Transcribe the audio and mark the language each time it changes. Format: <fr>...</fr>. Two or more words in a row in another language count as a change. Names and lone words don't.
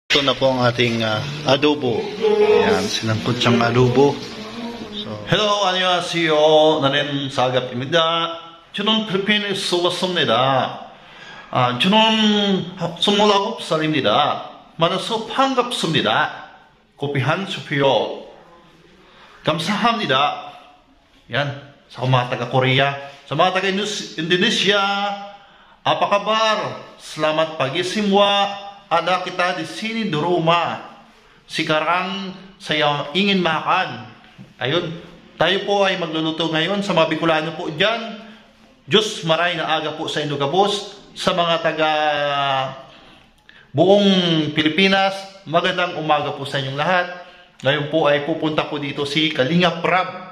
<tl>Ito na po ang ating adobo. Ayan, sinangkot siyang adobo.</tl> <en>So, hello,</en> <ko>안녕하세요. 나는 사갑입니다. 저는 필리핀에 왔습니다. 저는 29살입니다. 만나서 반갑습니다. 커피 한 주세요. 감사합니다.</ko> <tl>Yan, sa mga taga-Korea, sa mga taga-Indonesia,</tl> <id>apa kabar? Selamat pagi semua. Ada kita di sini di rumah. Sekarang saya ingin makan.</id> <tl>Ayun, tayo po ay magluluto ngayon sa mga Bicolano po dyan.</tl> <bik>Diyos maray na aga po sa inyo kapos.</bik> <tl>Sa mga taga buong Pilipinas, magandang umaga po sa inyong lahat. Ngayon po ay pupunta po dito si Kalinga Prab.</tl>